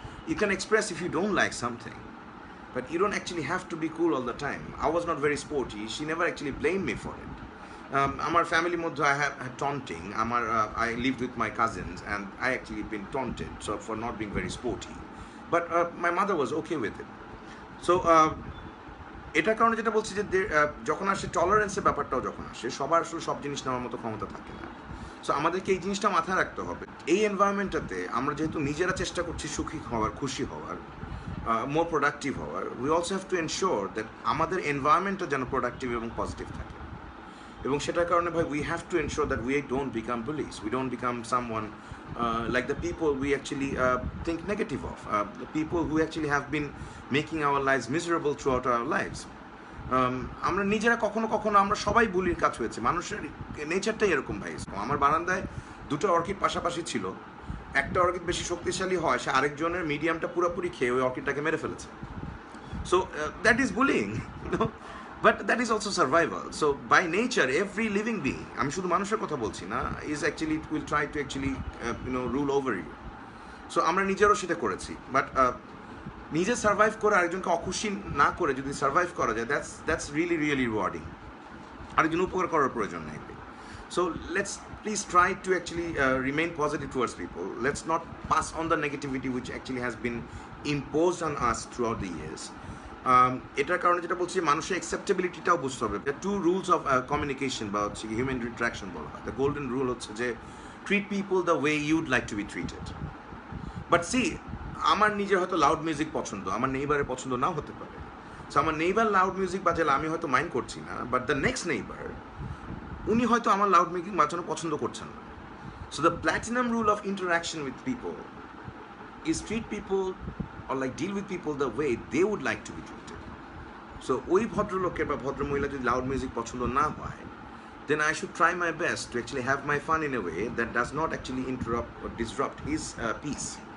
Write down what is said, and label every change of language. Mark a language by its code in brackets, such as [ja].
[en] You can express if you don't like something, but you don't actually have to be cool all the time. I was not very sporty. She never actually blamed me for it. Our family mode I had taunting. I lived with my cousins, and I actually been taunted so for not being very sporty. But my mother was okay with it. [bn] So এটার কারণে যেটা বলছি যে যখন আসে টলারেন্সের ব্যাপারটাও যখন আসে, সবার আসলে সব জিনিস নেওয়ার মতো ক্ষমতা থাকে না। সো আমাদেরকে এই জিনিসটা মাথায় রাখতে হবে। এই এনভায়রনমেন্টটাতে আমরা যেহেতু নিজেরা চেষ্টা করছি সুখী হওয়ার, খুশি হওয়ার, মোর প্রোডাক্টিভ হওয়ার, [en] we also have to ensure that [bn] আমাদের এনভায়রনমেন্টটা যেন প্রোডাক্টিভ এবং পজিটিভ থাকে। এবং সেটার কারণে ভাই [en] We have to ensure that we don't become police, we don't become someone like the people we actually think negative of, the people who actually have been making our lives miserable throughout our lives. [bn] আমরা নিজেরা কখনো কখনো আমরা সবাই বুলির কাজ হয়েছে, মানুষের নেচারটাই এরকম ভাই। আমার বারান্দায় 2টা অর্কিড পাশাপাশি ছিল, একটা অর্কিড বেশি শক্তিশালী হয়, সে আরেকজনের মিডিয়ামটা পুরোপুরি খেয়ে ওই অর্কিডটাকে মেরে ফেলেছে। [en] So that is bullying, but that is also survival. So by nature every living being, [bn] আমি শুধু মানুষের কথা বলছি না, [en] Is actually will try to actually rule over you. [bn] So আমরা নিজেরও সেটা করেছি, বাট নিজে সার্ভাইভ করে আরেকজনকে অখুশি না করে যদি সার্ভাইভ করা যায়, [en] That's really really rewarding. [bn] আরেকজন উপকার করার প্রয়োজন নেই। [en] So let's please try to actually remain positive towards people. Let's not pass on the negativity which actually has been imposed on us throughout the years. [bn] এটার কারণে যেটা বলছি, মানুষের অ্যাকসেপ্টেবিলিটিটাও বুঝতে হবে। দ্য 2 rules of communication বা হচ্ছে হিউম্যান ইন্টারাকশন বলা হয়। দ্য গোল্ডেন রুল হচ্ছে যে [en] Treat people the way you'd like to be treated. [bn] But C, আমার নিজের হয়তো লাউড মিউজিক পছন্দ, আমার নেইবারের পছন্দ নাও হতে পারে। সো আমার নেইবার লাউড মিউজিক বাজালে আমি হয়তো মাইন্ড করছি না, বাট দ্য নেক্সট নেইবার উনি হয়তো আমার লাউড মিউজিক বাজানো পছন্দ করছেন না। [en] So the platinum rule of interaction with people is treat people or like deal with people the way they would like to be treated. So [bn] ওই ভদ্রলোকের বা ভদ্রমহিলা যদি [en] loud music পছন্দ না হয়, then I should try my best to actually have my fun in a way that does not actually interrupt or disrupt his peace.